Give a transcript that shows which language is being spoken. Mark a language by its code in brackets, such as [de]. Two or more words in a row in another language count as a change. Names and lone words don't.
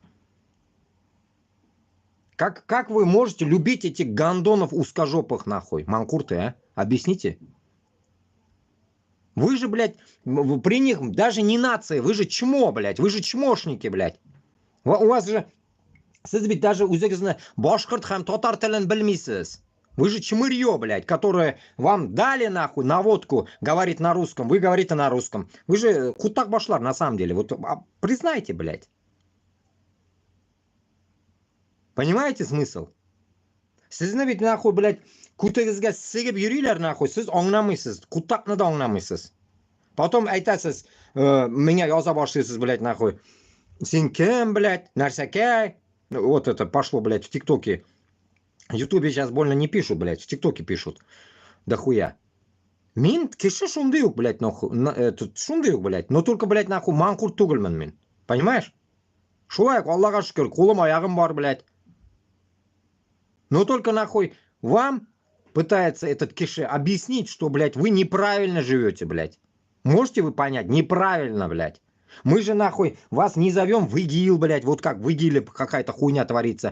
[ru] Как вы можете любить этих гандонов узкожопых, нахуй? Манкурты, а? Объясните. Вы же, блядь, при них даже не нация, вы же чмо, блядь, вы же чмошники, блядь. У вас же, [uz] siz [ru] ведь даже [uz] o'zingizni boshqirt ham tatar tilini bilmaysiz. [ru] Вы же чмырье, блядь, которое вам дали, нахуй, наводку, говорит на русском, вы говорите на русском. Вы же [tt] кутак башлар, [ru] на самом деле. Вот признайте, блядь. Понимаете смысл? Sizni ведь, nahуй, блядь, [uz] kutagizga sigib yuringlar, nahуй, siz anglamaysiz. Kutaqni da anglamaysiz. Потом aytasiz, menga yoza boshlaysiz, [ru] блядь, нахуй. [uz] Sen kim, блядь, narsakay? [ru] Вот это пошло, блядь, в ТикТоке. В Ютубе сейчас больно не пишут, блядь, в ТикТоке пишут. Да хуя. [tt] Мин киши шундыюк, [ru] блядь, нахуй. Шундыюк, блядь. Но только, блядь, нахуй, [tt] манкурт тугельмен, мин. Понимаешь? Шулай, [kk] Аллаха шүкір, қолым аяғым бар, [ru] блядь. Но только, нахуй, вам пытается этот киши объяснить, что, блядь, вы неправильно живете, блядь. Можете вы понять? Неправильно, блядь. Мы же, нахуй, вас не зовем в ИГИЛ, блядь, вот как в ИГИЛе какая-то хуйня творится.